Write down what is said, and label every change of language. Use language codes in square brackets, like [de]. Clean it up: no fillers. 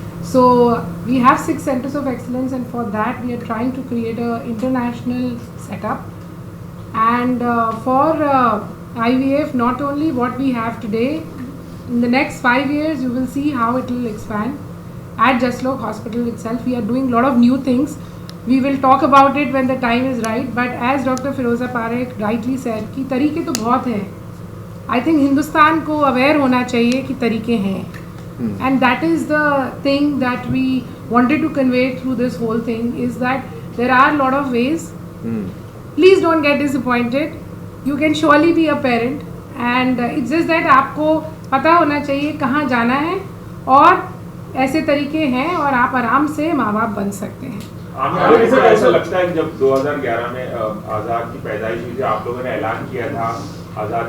[en] So we have 6 centers of excellence, and for that we are trying to create a international setup. And for IVF, not only what we have today, in the next 5 years you will see how it will expand. At Jaslok Hospital itself, we are doing a lot of new things. We will talk about it when the time is right. But as Dr. [hi] Firoza Parekh [en] rightly said, [hi] कि तरीके तो बहुत हैं. [en] I think [hi] Hindustan को aware होना चाहिए कि तरीके हैं. [en] And that is the thing that we wanted to convey through this whole thing, is that there are a lot of ways. Please don't get disappointed. You can surely be a parent, and it's just that [hi] आपको पता होना चाहिए कहाँ जाना है, और ऐसे तरीके हैं, और आप आराम से माँ बाप बन सकते हैं। आपको ऐसा लगता है कि जब 2011 में आज़ाद की पैदाइश हुई थी, आप लोगों ने ऐलान किया था आज़ाद